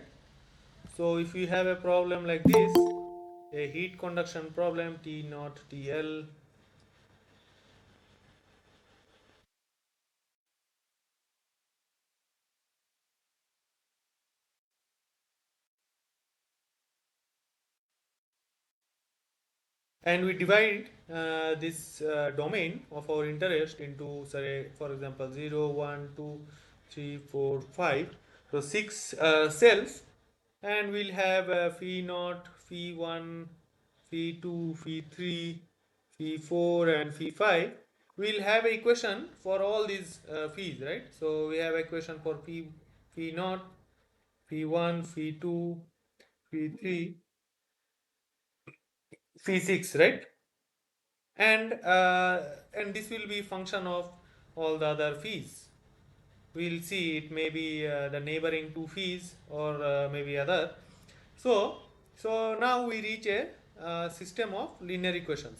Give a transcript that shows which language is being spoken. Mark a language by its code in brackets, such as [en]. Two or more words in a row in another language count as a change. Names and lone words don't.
[en] So if you have a problem like this, a heat conduction problem T naught TL, and we divide this domain of our interest into, say, for example, 0, 1, 2, 3, 4, 5. So 6 cells, and we'll have phi naught, phi 1, phi 2, phi 3, phi 4, and phi 5. We'll have an equation for all these phis, right? So we have equation for phi naught, phi 1, phi 2, phi 3, phi 6, right? And this will be function of all the other phis. We'll see it may be the neighboring two phis, or maybe other. So so now we reach a system of linear equations.